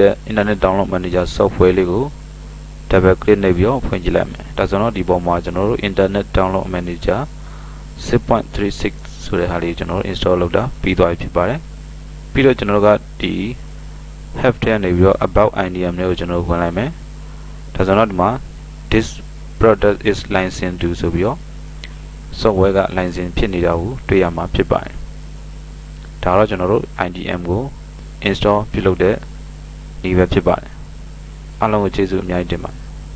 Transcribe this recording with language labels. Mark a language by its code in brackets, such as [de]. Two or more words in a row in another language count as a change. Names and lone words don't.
[my] တဲ့ Internet Download Manager software လေးကို [en] double click [my] နှိပ်ပြီးတော့ဖွင့်ကြည့်လိုက်မယ်ဒါဆိုတော့ဒီပေါ်မှာကျွန် တော်တို့ Internet Download Manager 6.36 ဆိုတဲ့ဟာလေးကျွန်တော်တို့ install လုပ်တာပြီးသွားပြီဖြစ်ပါတယ်ပြီးတော့ကျွန်တော်တို့ကဒီ help ထဲနေပြီးတော့ [en] about IDM [my] လေးကိုကျွန်တော်တို့ဝင်လိုက်မယ်ဒါဆိုတော့ဒီမှာ [en] this product is licensed to [my] ဆိုပြီးတော့ software က license ဖြစ်နေတာကိုတွေ့ရမှာဖြစ်ပါတယ်ဒါတော့ကျွန်တော်တို့ IDM ကို install ပြုလုပ်တဲ့နည်းပဲဖြစ်ပါတယ်အားလုံးကိုကျေးဇူးအများကြီးတင်ပါတယ်